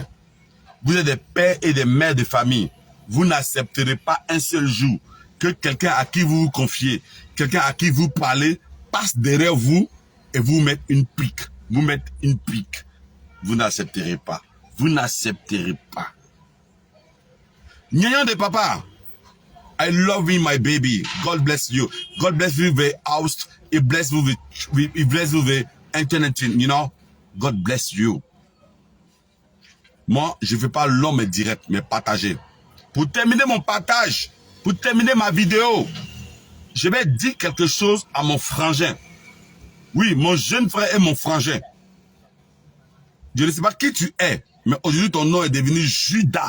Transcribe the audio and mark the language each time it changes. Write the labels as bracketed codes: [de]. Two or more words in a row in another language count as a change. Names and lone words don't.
[fr] Vous êtes des pères et des mères de famille. Vous n'accepterez pas un seul jour que quelqu'un à qui vous vous confiez, quelqu'un à qui vous parlez, passe derrière vous et vous mette une pique. Vous mettez une pique. Vous n'accepterez pas. Vous n'accepterez pas. Nyan de papa. [en] I love you, my baby. God bless you. God bless you with house. He bless you with internet, you know. God bless you. [fr] Moi, je ne fais pas l'homme direct, mais partager. Pour terminer mon partage, pour terminer ma vidéo, je vais dire quelque chose à mon frangin. Oui, mon jeune frère est mon frangin. Je ne sais pas qui tu es, mais aujourd'hui ton nom est devenu Judas.